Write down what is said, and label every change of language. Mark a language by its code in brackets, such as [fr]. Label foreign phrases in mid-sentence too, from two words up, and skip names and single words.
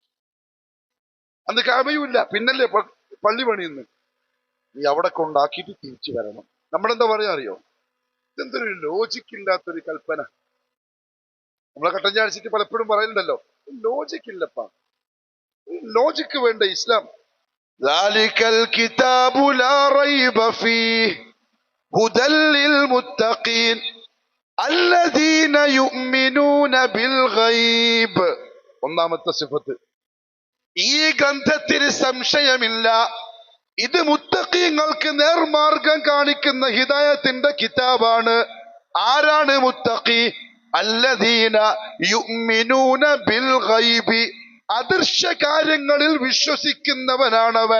[ml] അന്ന് കാമയുമില്ല, പിന്നല്ലേ പള്ളി പണിയുന്നു. നീ അവിടെ കൊണ്ടാക്കിയിട്ട് തിരിച്ചു വരണം. നമ്മളെന്താ പറയാ അറിയോ? ഇതെന്തൊരു ലോജിക്ക് ഇല്ലാത്തൊരു കൽപ്പന. നമ്മളെ കട്ടഞ്ചാടിച്ചിട്ട് പലപ്പോഴും പറയുന്നുണ്ടല്ലോ, ലോജിക്ക് ഇല്ലപ്പാ. ലോജിക്ക് വേണ്ട ഇസ്ലാം. [ar] ذلك الكتاب لا ريب فيه هدى للمتقين الذين يؤمنون بالغيب. [ml] ഒന്നാമത്തെ സിഫത്ത്, ഈ ഗ്രന്ഥത്തിന് സംശയമില്ല, ഇത് മുത്തഖീങ്ങൾക്ക് നേർമാർഗം കാണിക്കുന്ന ഹിദായത്തിന്റെ കിതാബാണ്. ആരാണ് മുത്തഖി? [ar] الذين يؤمنون بالغيب, [ml] അദൃശ്യ കാര്യങ്ങളിൽ വിശ്വസിക്കുന്നവനാണവൻ.